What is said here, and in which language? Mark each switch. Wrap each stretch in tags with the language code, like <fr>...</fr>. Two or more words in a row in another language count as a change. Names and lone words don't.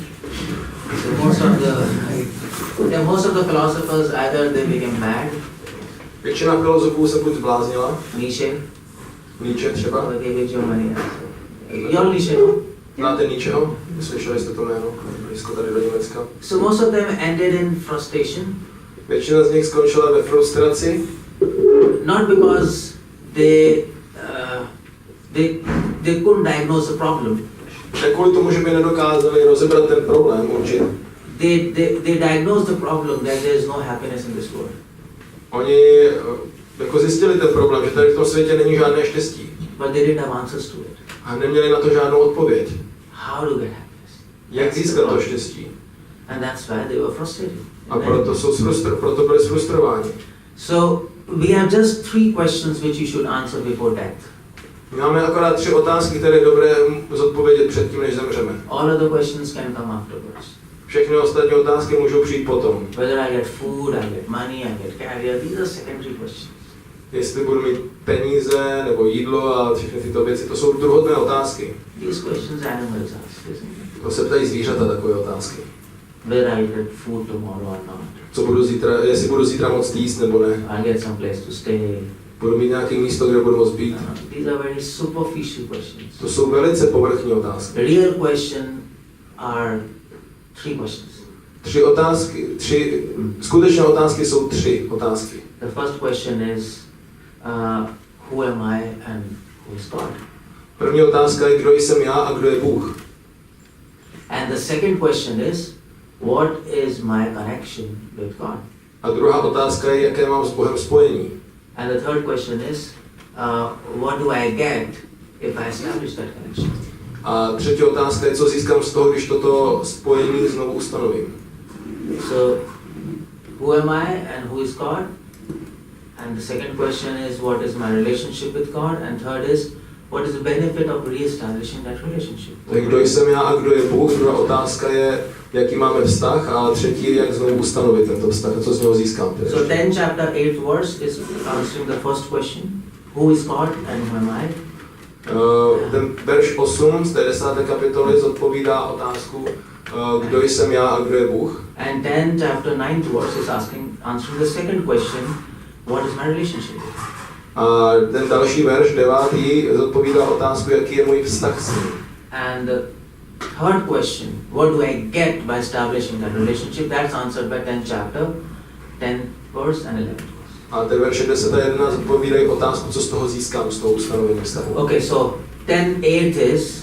<en>So most of the philosophers either they became mad,</en> <cs>Většina filozofů se buď zbláznila, Nietzsche, třeba.</cs> <en>or they gave Germany. You all Nietzsche, no?</en> <cs>Znáte Nietzscheho? Slyšeli jste to jméno? Blízko tady do Německa.</cs> <en>So most of them ended in frustration,</en> <cs>Většina z nich skončila ve frustraci,</cs> <en>not because they couldn't diagnose the problem.</en> <cs>ne kvůli tomu, že by nedokázali rozebrat ten problém, určitě.</cs> <en>They diagnosed the problem that there is no happiness in this world.</en> <cs>Oni jako zjistili ten problém, že tady v tom světě není žádné štěstí.</cs> <en>But they didn't have answers to it.</en> <cs>A neměli na to žádnou odpověď.</cs> <en>How to get happiness?</en> <cs>Jak získat to štěstí?</cs> <en>And that's why they were frustrated.</en> <cs>A proto byli zfrustrováni.</cs> <en>So we have just 3 questions which you should answer before death.</en> <cs>Máme akorát 3 otázky, které je dobré zodpovědět předtím, než zemřeme.</cs> <en>All other questions can come afterwards.</en> <cs>Všechny ostatní otázky můžou přijít potom.</cs> <en>Whether I get food, I get money, I get career, these are secondary questions.</en> <cs>Jestli budu mít peníze nebo jídlo a všechny tyto věci, to jsou druhotné otázky.</cs> <en>These questions animals ask, isn't it?</en> <cs>To se ptají zvířata takové otázky.</cs> <en>Whether I get food tomorrow or not.</en> <cs>Co budu zítra, jestli budu zítra moct jíst nebo ne.</cs> <en>I get some place to stay.</en> <cs>Budu mít nějaké místo, kde budu moct být?</cs> <en>These are very superficial questions.</en> <cs>To jsou velice povrchní otázky.</cs> <en>The real question are three questions.</en> <cs>Skutečné otázky jsou tři otázky.</cs> <en>The first question is, who am I and who is God?</en> <cs>První otázka je, kdo jsem já a kdo je Bůh.</cs> <en>And the second question is, what is my connection with God?</en> <cs>A druhá otázka je, jaké mám s Bohem spojení.</cs> <en>And the third question is, what do I get if I establish that connection?</en> <cs>A třetí otázka je, co získám z toho, když toto spojení znovu ustanovím.</cs> <en>So, who am I and who is God? And the second question is, what is my relationship with God? And third is, what is the benefit of re-establishing that relationship?</en> <cs>Tak kdo jsem já a kdo je Bůh? Druhá otázka je, jaký máme vztah, a třetí je, jak znovu ustanovit tento vztah a co z něho získám.</cs> <en>So 10 chapter 8 verse is answering the first question, who is God and who am I?</en> <cs>Ten verš 8 z té 10. kapitoly zodpovídá otázku, kdo jsem já a kdo je Bůh.</cs> <en>And 10 chapter 9 verse is answering the second question, what is my relationship?</en> <cs>A ten další verš, 9. zodpovídá otázku, jaký je můj vztah s ním.</cs> <en>And the third question, what do I get by establishing that relationship? That's answered by 10 chapter, 10 verse and 11 verse.</en> <cs>A ten verše 10 a 11 zodpovídají otázku, co z toho získám, z toho ustanovení vztahu.</cs> <en>Okay, so 10:8 is</en>